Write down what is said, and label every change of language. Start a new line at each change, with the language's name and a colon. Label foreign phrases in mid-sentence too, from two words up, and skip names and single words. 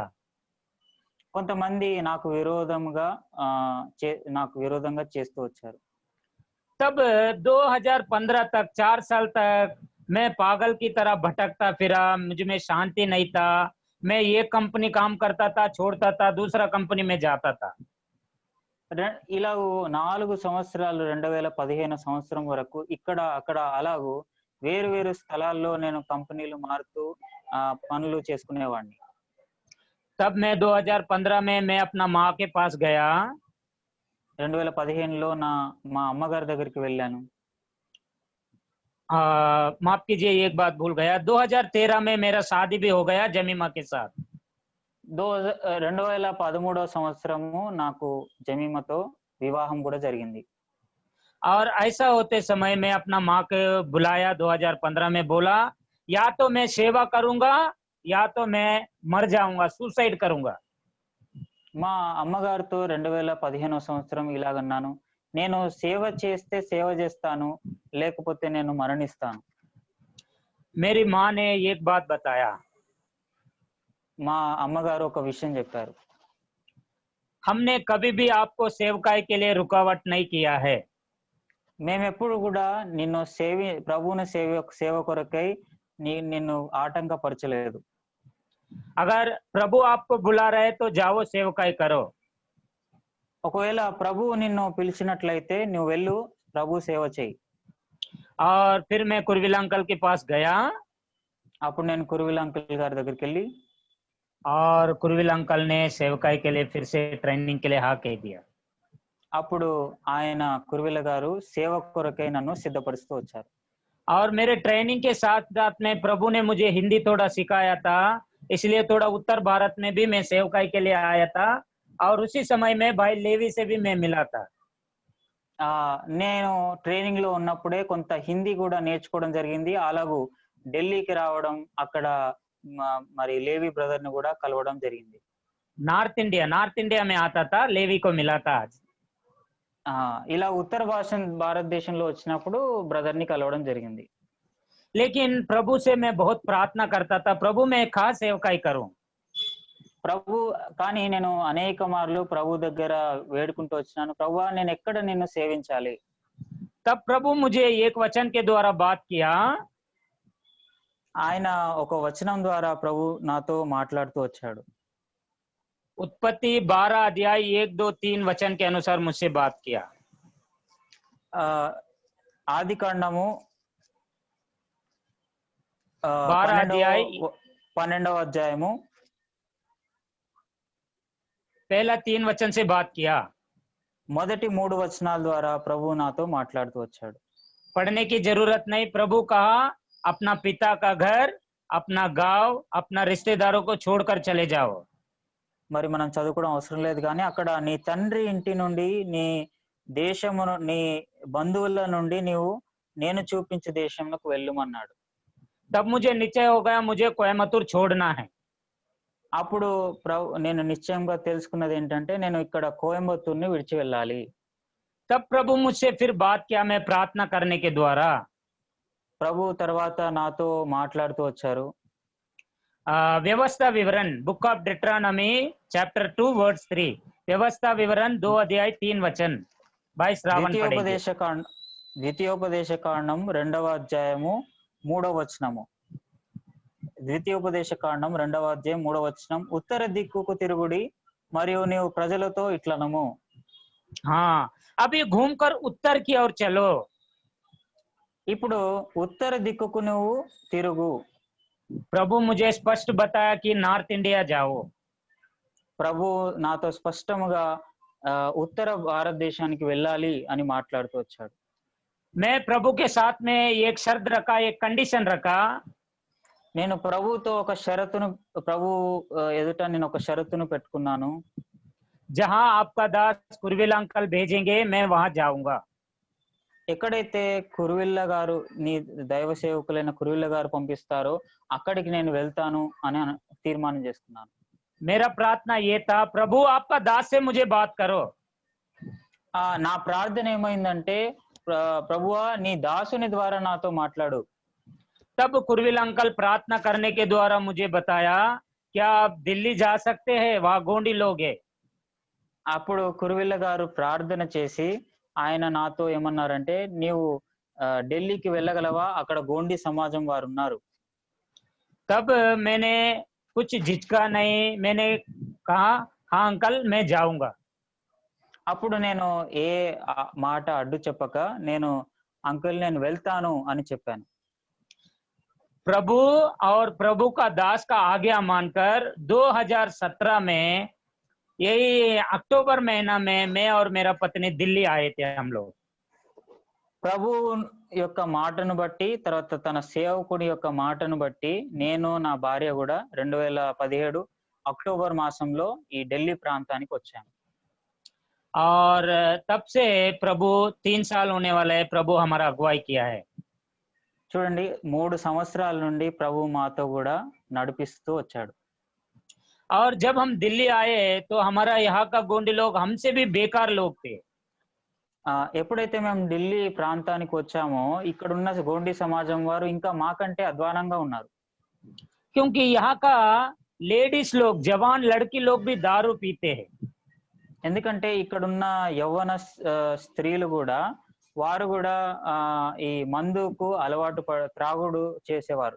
Telugu: కొంతమంది నాకు విరోధంగా చేస్తూ వచ్చారు.
Hindi: तब 2015 तक 4 साल तक मैं पागल की तरह भटकता फिरा, मुझ में शांति नहीं था। मैं ये कंपनी काम करता था, छोड़ता था, दूसरा कंपनी में जाता था।
Telugu: ఇలా 4 సంవత్సరాలు 2015 సంవత్సరం వరకు ఇక్కడ అక్కడ అలాగూ వేరు వేరు స్థలాల్లో నేను కంపెనీలు మారుతూ పనులు చేసుకునేవాడిని.
Hindi: तब मैं 2015 में मैं अपना माँ के पास गया।
Telugu: 2015లో మా అమ్మగారి దగ్గరికి వెళ్ళాను.
Hindi: माफ कीजिए एक बात भूल गया, 2013 में मेरा शादी भी हो गया जमीमा के साथ।
Telugu: 2013వ సంవత్సరము నాకు జమీమతో వివాహం కూడా జరిగింది.
Hindi: और ऐसा होते समय मैं अपना माँ को बुलाया 2015 में, बोला या तो मैं सेवा करूंगा या तो मैं मर जाऊंगा, सुसाइड करूंगा।
Telugu: మా అమ్మగారితో 2015వ సంవత్సరం ఇలాగన్నాను, నేను సేవ చేస్తే సేవ చేస్తాను, లేకపోతే నేను మరణిస్తాను.
Hindi: मेरी माँ ने एक बात बताया।
Telugu: మా అమ్మగారు ఒక విషయం చెప్పారు.
Hindi: हमने कभी भी आपको सेवकाई के लिए रुकावट नहीं किया है।
Telugu: మేము ఎప్పుడు కూడా నిన్ను ప్రభువుని సేవ కొరకై నిన్ను ఆటంకపరచలేదు.
Hindi: अगर प्रभु आपको बुला रहे तो जाओ सेवकाई करो।
Telugu: ఒకవేళ ప్రభువు నిన్ను పిలిచినట్లయితే నువ్వు వెళ్ళు, ప్రభు సేవ చేయి.
Hindi: और फिर मैं कुरविल अंकल के पास गया।
Telugu: అప్పుడు నేను కురువిల అంకుల్ గారి దగ్గరికి వెళ్ళి
Hindi: और कुरविल अंकल ने सेवकाई के लिए फिर से ट्रेनिंग के लिए हाँ कह दिया।
Telugu: అప్పుడు ఆయన కురువిల గారు సేవ కొరకై నన్ను సిద్ధపరుస్తూ వచ్చారు.
Hindi: और मेरे ट्रेनिंग के साथ साथ में प्रभु ने मुझे हिंदी थोड़ा सिखाया था, इसलिए थोड़ा उत्तर भारत में भी मैं सेवकाई के लिए आया था। और उसी समय में भाई लेवी से भी मैं मिला था।
Telugu: నేను ట్రైనింగ్ లో ఉన్నప్పుడే కొంత హిందీ కూడా నేర్చుకోవడం జరిగింది. అలాగూ ఢిల్లీకి రావడం, అక్కడ మరి లేవి బ్రదర్ ని కూడా కలవడం జరిగింది.
English: North India
Hindi: में आता था, लेवी को मिला था आज।
Telugu: ఇలా ఉత్తర భారతదేశంలో వచ్చినప్పుడు బ్రదర్ ని కలవడం జరిగింది.
Hindi: लेकिन प्रभु से मैं बहुत प्रार्थना करता था, प्रभु मैं खास सेवकाई करूं।
Telugu: కానీ నేను అనేక మార్లు ప్రభు దగ్గర వేడుకుంటూ వచ్చినాను, ప్రభువా నేను ఎక్కడ నిన్ను సేవించాలి.
Hindi: तब प्रभु मुझे एक वचन के द्वारा बात किया।
Telugu: ఆయన ఒక వచనం ద్వారా ప్రభు నాతో మాట్లాడుతూ వచ్చాడు.
Hindi: उत्पत्ति 12 अध्याय 1, 2, 3 वचन के अनुसार मुझसे बात किया।
Telugu: ఆదికాండము 12వ అధ్యాయము
Hindi: पहला 3 वचन से बात किया।
Telugu: మొదటి 3 వచనాల ద్వారా ప్రభు నాతో మాట్లాడుతూ వచ్చాడు.
Hindi: पढ़ने की जरूरत नहीं, प्रभु कहा अपना पिता का घर, अपना गांव, अपना रिश्तेदारों को छोड़कर चले जाओ।
Telugu: మరి మనం చదువుకోవడం అవసరం లేదు, కానీ అక్కడ నీ తండ్రి ఇంటి నుండి, నీ దేశమును, నీ బంధువుల నుండి నేను చూపించే దేశంలోకి వెళ్ళమన్నాడు.
Hindi: तब मुझे निश्चय हो गया मुझे कोयम्बतूर छोड़ना है।
Telugu: అప్పుడు నేను నిశ్చయంగా తెలుసుకున్నది ఏంటంటే నేను ఇక్కడ కోయంబత్తూరుని విడిచి వెళ్ళాలి.
Hindi: तब प्रभु मुझसे फिर बात किया मैं प्रार्थना करने के द्वारा।
Telugu: ప్రభు తర్వాత నాతో మాట్లాడుతూ వచ్చారు.
Hindi: व्यवस्था विवरण
English: Book of Deuteronomy chapter 2 verse 3.
Hindi: व्यवस्था विवरण 2 अध्याय 3 वचन। भाई श्रावण पढ़ेंगे।
Telugu: ద్వితీయోపదేశ కాండం 2వ అధ్యాయము 3వ వచనము. ద్వితీయోపదేశ కాండం 2వ అధ్యాయం 3వ వచనం. ఉత్తర దిక్కుకు తిరుగుడి మరియు నీవు ప్రజలతో ఇట్లనము.
Hindi: हाँ, अभी घूमकर उत्तर की ओर चलो।
Telugu: ఇప్పుడు ఉత్తర దిక్కుకు నువ్వు తిరుగు.
Hindi: प्रभु मुझे स्पष्ट बताया कि
English: North India
Hindi: जाओ।
Telugu: ప్రభు నాతో స్పష్టముగా ఉత్తర భారతదేశానికి వెళ్ళాలి అని మాట్లాడుతూ వచ్చాడు.
Hindi: मैं प्रभु के साथ में एक शर्त रखा, एक कंडीशन रखा।
Telugu: నేను ప్రభుతో ఒక షరతును ప్రభు ఎదుట నేను ఒక షరతును పెట్టుకున్నాను.
Hindi: जहां आपका दास कुरविल अंकल भेजेंगे मैं वहां जाऊंगा।
Telugu: ఎక్కడైతే కురువిల్ల గారు నీ దైవ సేవకులైన కురువిల్ల గారు పంపిస్తారో అక్కడికి నేను వెళ్తాను అని తీర్మానం చేసుకున్నాను.
Hindi: मेरा प्रार्थना ये था, प्रभु आपका दास से मुझे बात करो।
Telugu: నా ప్రార్థన ఏమైందంటే ప్రభువా నీ దాసుని ద్వారా నాతో మాట్లాడు.
Hindi: तब कुरविल अंकल प्रार्थना करने के द्वारा मुझे बताया, क्या आप दिल्ली जा सकते हैं, वहां गोंडी लोग हैं।
Telugu: అప్పుడు కురువిల్ల గారు ప్రార్థన చేసి ఆయన నాతో ఏమన్నారంటే నీవు ఢిల్లీకి వెళ్ళగలవా, అక్కడ గోండి సమాజం వారు ఉన్నారు.
Hindi: तब मैंने कुछ झिझका नहीं, मैंने कहा हाँ अंकल मैं जाऊंगा।
Telugu: అప్పుడు నేను ఏ మాట అడ్డు చెప్పక నేను అంకుల్ నేను వెళ్తాను అని చెప్పాను.
Hindi: प्रभु और प्रभु का दास का आज्ञा मानकर 2017 में यही अक्टूबर महीना में मैं और मेरा पत्नी दिल्ली आए थे हम लोग।
Telugu: ప్రభు యొక్క మాటను బట్టి తర్వాత తన సేవకుడి యొక్క మాటను బట్టి నేను నా భార్య కూడా 2017 అక్టోబర్ మాసంలో ఈ ఢిల్లీ ప్రాంతానికి వచ్చాము.
Hindi: और तब से प्रभु 3 साल होने वाला है, प्रभु हमारा अगुवाई किया है।
Telugu: చూడండి 3 సంవత్సరాల నుండి ప్రభు మాతో కూడా నడిపిస్తూ వచ్చాడు.
Hindi: और जब हम दिल्ली आए तो हमारा यहाँ का गोंडी लोग हमसे भी बेकार लोग थे।
Telugu: ఎప్పుడైతే మేము ఢిల్లీ ప్రాంతానికి వచ్చామో ఇక్కడ ఉన్న గోండి సమాజం వారు ఇంకా మాకంటే అధ్వానంగా ఉన్నారు.
Hindi: क्योंकि यहाँ का लेडीज लोग, जवान लड़की लोग भी दारू पीते हैं।
Telugu: ఎందుకంటే ఇక్కడున్న యవ్వన స్త్రీలు కూడా వారు కూడా ఈ మందుకు అలవాటు త్రాగుడు చేసేవారు.